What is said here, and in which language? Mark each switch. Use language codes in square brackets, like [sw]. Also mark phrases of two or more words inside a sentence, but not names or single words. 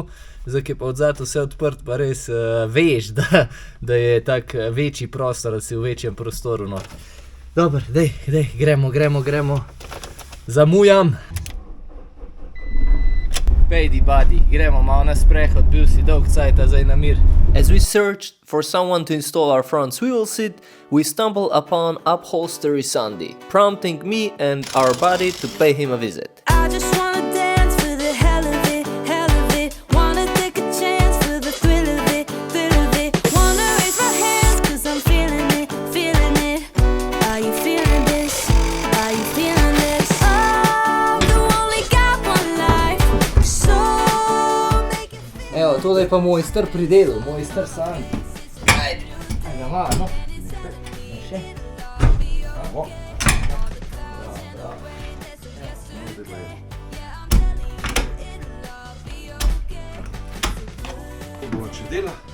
[sl] Zdaj, ki je pa odzad vse odprt, pa res veš, da je tak večji prostor, da si v večjem prostoru. No. Dobar, dej, gremo. Zamujam. Pejdi, buddy, gremo malo na sprehod, bil si dolg cajta zdaj na mir. [en] As we searched for someone to install our front swivel seat, we stumbled upon Upholstery Sandi, prompting me and our buddy to pay him a visit. I just wanna dance for the hell of it. Wanna take a chance for the thrill of it. Wanna raise my hands cause I'm feeling it. Are you feeling this? Oh, you only got one life, so make it feel. [sl] Evo, tole je pa moj star pridelal, moj star Sandi. Ajde, ajde malo, no. Še. Bravo. Če dela.